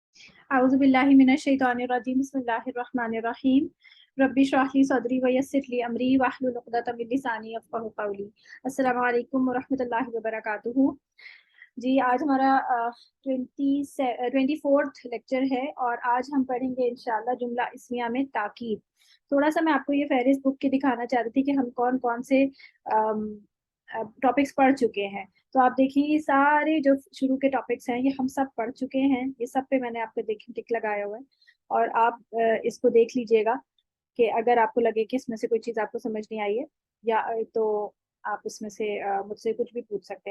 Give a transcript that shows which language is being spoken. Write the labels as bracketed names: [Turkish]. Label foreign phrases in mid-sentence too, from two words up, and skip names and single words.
[Arabic] أعوذ بالله من الشيطان الرجيم بسم الله الرحمن الرحيم رب اشرح لي صدري ويسر لي أمري واحلل عقدة من لساني يفقهوا قولي. السلام عليكم ورحمة الله وبركاته. [Hindi] जी आज हमारा 24th लेक्चर है और आज हम पढ़ेंगे इंशाल्लाह जुमला इस्मिया में ताकीद। थोड़ा सा मैं आपको ये फहरिस्त बुक की दिखाना चाह रही थी कि हम कौन कौन से टॉपिक्स पढ़ चुके हैं। तो आप देखिए ये सारे जो शुरू के टॉपिक्स हैं ये हम सब पढ़ चुके हैं, ये सब पे मैंने आपको देखिए टिक लगाया हुआ है और आप इसको देख लीजिएगा कि अगर आपको लगे कि इसमें से कोई चीज़ आपको समझ नहीं आई है या तो आप इसमें से मुझसे कुछ भी पूछ सकते हैं।